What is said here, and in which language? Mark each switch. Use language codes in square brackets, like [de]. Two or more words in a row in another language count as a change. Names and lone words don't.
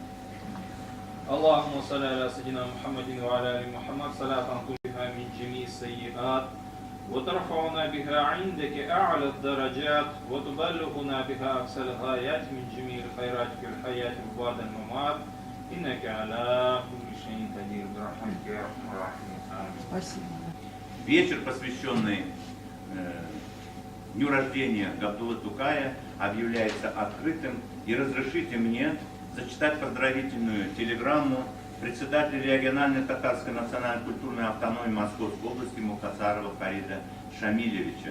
[ar] اللهم صل على سيدنا محمد وعلى آل محمد صلاة تنقذها من جميع السيئات وترفعنا بها عندك أعلى الدرجات وتبلغنا بها أقصى الغايات من جميع الخيرات في الحياة وبعد الممات إنك على كل شيء قدير برحمتك يا أرحم الراحمين آمين. [ru] Вечер, посвященный дню рождения Габдуллы Тукая, объявляется открытым. И разрешите мне зачитать поздравительную телеграмму председателя региональной татарской национальной культурной автономии Московской области Мухтасарова Фарида Шамилевича.